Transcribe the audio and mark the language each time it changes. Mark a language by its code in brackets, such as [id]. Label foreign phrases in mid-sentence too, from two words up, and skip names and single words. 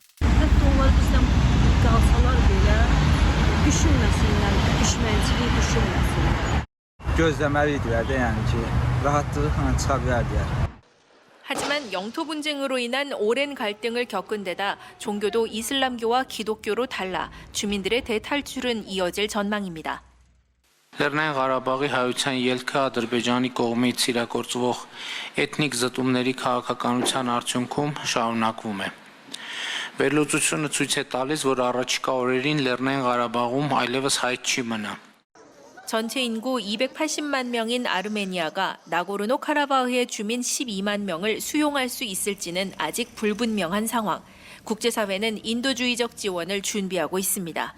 [ko] 하지만 영토 분쟁으로 인한 오랜 갈등을 겪은 데다 종교도 이슬람교와 기독교로 달라 주민들의 대탈출은 이어질 전망입니다. [hy] Լեռնային Ղարաբաղի հայության ելքը Ադրբեջանի կողմից իրագործվող էթնիկ զտումների քաղաքականության արդյունքում շարունակվում է։ Վերլուծությունը ցույց է տալիս, որ առաջիկա օրերին Լեռնային Ղարաբաղում այլևս հայտ չի մնա։ [ko] 전체 인구 280만 명인 아르메니아가 나고르노 카라바흐의 주민 12만 명을 수용할 수 있을지는 아직 불분명한 상황. 국제사회는 인도주의적 지원을 준비하고 있습니다.